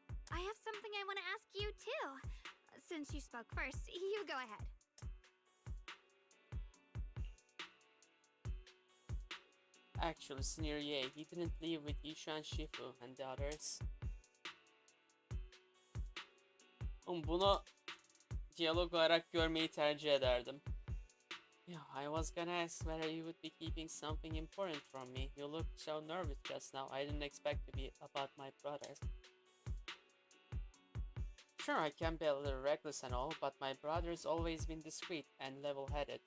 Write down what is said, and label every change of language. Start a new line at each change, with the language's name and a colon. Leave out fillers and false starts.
English: I have something I want to ask you, too. Since you spoke first, you go ahead. Actually, Senior Ye, he didn't leave with Yishuan Shifu and the others.
Turkish: Bunu diyalog olarak görmeyi tercih ederdim.
English: Yeah, I was gonna ask whether you would be keeping something important from me. You looked so nervous just now. I didn't expect to be about my brother. Sure, I can be a little reckless and all, but my brother's always been discreet and level-headed.